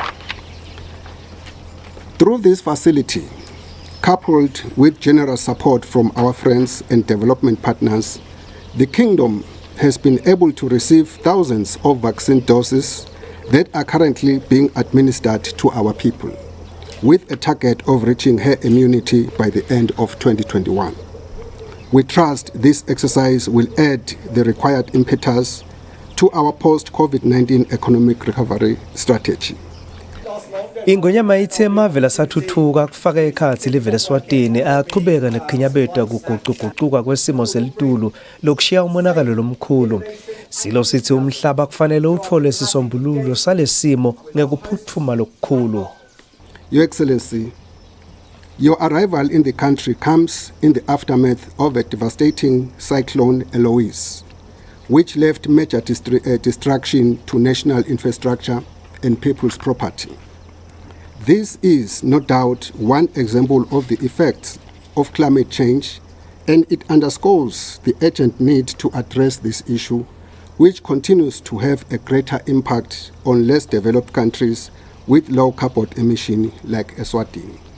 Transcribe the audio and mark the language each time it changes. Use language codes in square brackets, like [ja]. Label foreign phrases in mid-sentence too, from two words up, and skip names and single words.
[en] Through this facility, coupled with generous support from our friends and development partners, the Kingdom has been able to receive thousands of vaccine doses that are currently being administered to our people, with a target of reaching herd immunity by the end of 2021. We trust this exercise will add the required impetus to our post-COVID-19 economic recovery strategy. [ss] Ingonyama ithi emave lasathuthuka kufaka ekhathi live leSwatini aqhubeka nekukhinyabedwa kuguquguquka kwesimo selitulu lokushiya umonakalo lomkhulu. Silo sithi umhlaba kufanele uthole isisombululo salesimo ngekuphuthuma lokukhulu. [en] Your Excellency, your arrival in the country comes in the aftermath of a devastating cyclone Eloise, which left major destruction to national infrastructure and people's property. This is no doubt one example of the effects of climate change, and it underscores the urgent need to address this issue, which continues to have a greater impact on less developed countries with low carbon emission like Eswatini.